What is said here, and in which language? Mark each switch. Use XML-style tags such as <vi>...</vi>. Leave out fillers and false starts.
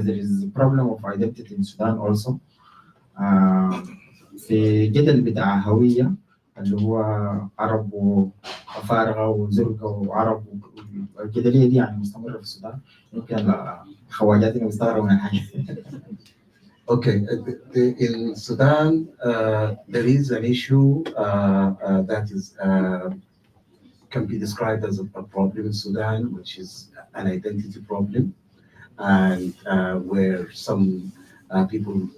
<en>There is a problem of identity in Sudan also.</en> <ar>في جدل بتاع هوية اللي هو عرب وأفارقة وزرقاء وعرب الجدلية دي يعني مستمرة في السودان. يمكن خواجاتنا بيستغربوا من الحاجة.</ar> <en>Okay, in Sudan, there is an issue that is can be described as a problem in Sudan, which is an identity problem, and where some people</en>